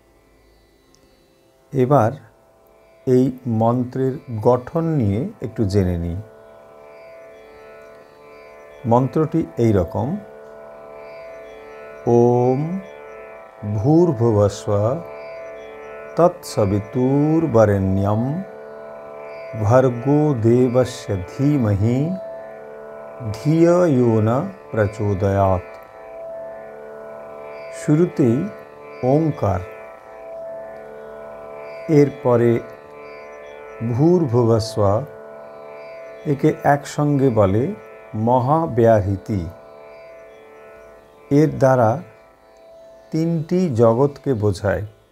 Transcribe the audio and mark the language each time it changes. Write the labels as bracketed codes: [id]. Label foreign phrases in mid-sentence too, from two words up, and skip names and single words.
[bn] এবার এই মন্ত্রের গঠন নিয়ে একটু জেনে নিই। মন্ত্রটি এই রকম: [sa] ওম ভূর্ভুবস্বঃ তৎসবিতুর্বরেণ্যং ভর্গো দেবস্য ধীমহি ধিয়ো ইয়ো ন প্রচোদয়াৎ। [bn] শুরুতেই ওঙ্কার, এরপরে ভূর্ভুবস্বঃ, একে একসঙ্গে বলে মহাব্যাহৃতি। এর দ্বারা 3টি জগৎকে বোঝায়।